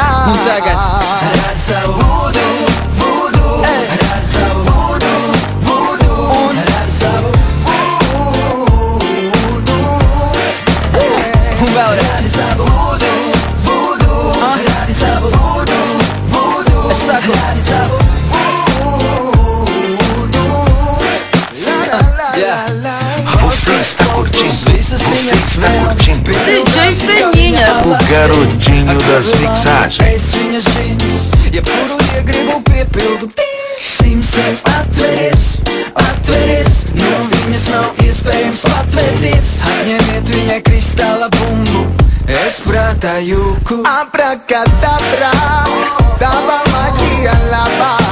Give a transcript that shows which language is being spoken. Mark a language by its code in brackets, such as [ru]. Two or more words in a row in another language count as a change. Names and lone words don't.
[lv] Un tagad rād savu vudu, vudu, rād savu vudu, vudu, un rād savu Vudu. un vēlreiz rādi savu vudu, vudu, rādi savu vudu, vudu. Es saku rādi savu [pt] Você está curtindo? Você está curtindo? DJ Peninha, O garotinho das mixagens. [lv] Ziņas džins, jebkuru iegribu piepildu. Simsim atveries, atveries, no viņas nav iespējams patvērties. Atņemiet viņai kristāla bumbu, es prātā jūku. Abracadabra, tava magia laba.